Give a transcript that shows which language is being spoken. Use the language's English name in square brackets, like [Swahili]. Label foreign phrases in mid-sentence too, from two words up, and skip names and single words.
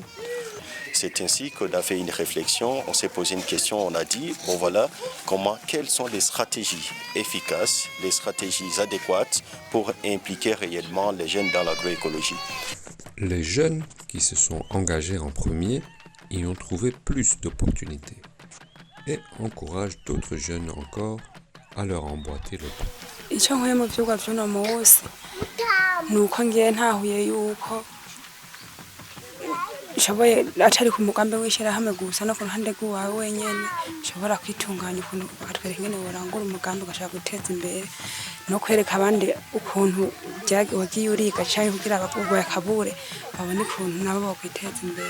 [French] C'est ainsi qu'on a fait une réflexion, on s'est posé une question, on a dit, bon voilà, quelles sont les stratégies efficaces, les stratégies adéquates pour impliquer réellement les jeunes dans l'agroécologie. Les jeunes qui se sont engagés en premier y ont trouvé plus d'opportunités et encouragent d'autres jeunes encore à leur emboîter le pas. [Rundi] Icyo nkuye mu byigwa by'uno munsi ni uko ngiye ntahuye yuko nshoboye atari ku mugambi w'ishyirahamwe gusa no ku ruhande rw'uwawe wenyine ushobora kwitunganya ukuntu bakatwereka ingene worangura umugambi ugashaka guteza imbere no kwereka abandi ukuntu wagiye uriga cyangwa kugira abagurwaye akabure babone ukuntu nabo bokwiteza imbere.